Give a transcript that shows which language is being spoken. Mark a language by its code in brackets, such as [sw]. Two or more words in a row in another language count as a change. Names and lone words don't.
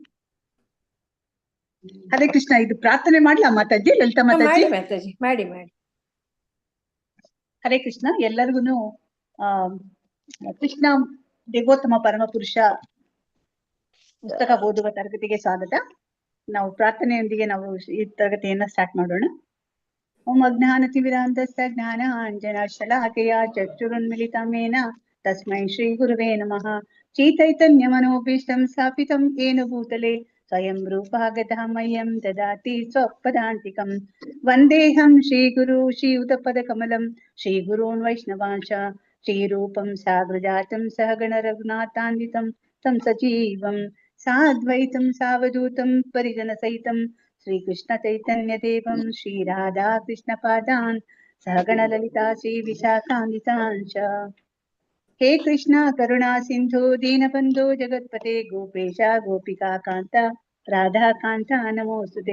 [kn] ಹರೇ ಕೃಷ್ಣ. ಇದು ಪ್ರಾರ್ಥನೆ ಮಾಡ್ಲಾ ಮಾತಾಜಿ? ಲಲಿತಾ ಮಾತಾಜಿ ಮಾಡಿ ಮಾಡಿ. ಹರೇ ಕೃಷ್ಣ. ಎಲ್ಲರಿಗೂ ಕೃಷ್ಣ ದೇವೋತ್ತಮ ಪರಮ ಪುರುಷ ಪುಸ್ತಕ ಓದುವ ತರಗತಿಗೆ ಸ್ವಾಗತ. ನಾವು ಪ್ರಾರ್ಥನೆಯೊಂದಿಗೆ ನಾವು ಈ ತರಗತಿಯನ್ನ ಸ್ಟಾರ್ಟ್ ಮಾಡೋಣ. [sa] ಓಂ ಅಜ್ಞಾನತಿಮಿರಾಂಧಸ್ಯ ಜ್ಞಾನಾಂಜನ ಶಲಾಕೆಯ ಚಕ್ಷುರುನ್ಮಿಲಿತಮೇನ ತಸ್ಮೈ ಶ್ರೀ ಗುರುವೇ ನಮಃ. ಚೈತನ್ಯ ಮನೋಭೀಷ್ಟಂ ಸ್ಥಾಪಿತಂ ಯೇನ ಭೂತಲೆ ಸ್ವಯಂ ರೂಪಾಗತಃ ಮಹ್ಯಂ ದದಾತಿ ಸ್ವಪದಾಂತಿಕಂ. ವಂದೇಹಂ ಶ್ರೀಗುರು ಶ್ರೀಯುತಪದಕಮಲಂ ಶ್ರೀಗುರೂನ್ ವೈಷ್ಣವಾಂಶ ಶ್ರೀರೂಪಂ ಸಾಗ್ರಜಾತಂ ಸಹಗಣ ರಘುನಾಥಾನ್ವಿತಂ तं सजीवं साद्वैतं सावधूतं परिजनसहितं श्रीकृष्ण चैतन्यदेवं श्रीराधा कृष्णपादान् सहगणललिता श्रीविशाखान्वितांश्च. हे कृष्ण करुणा सिन्धु दीनबन्धो जगत्पते गोपेश गोपिका कान्त राधा कान्ता नमोस्तुते.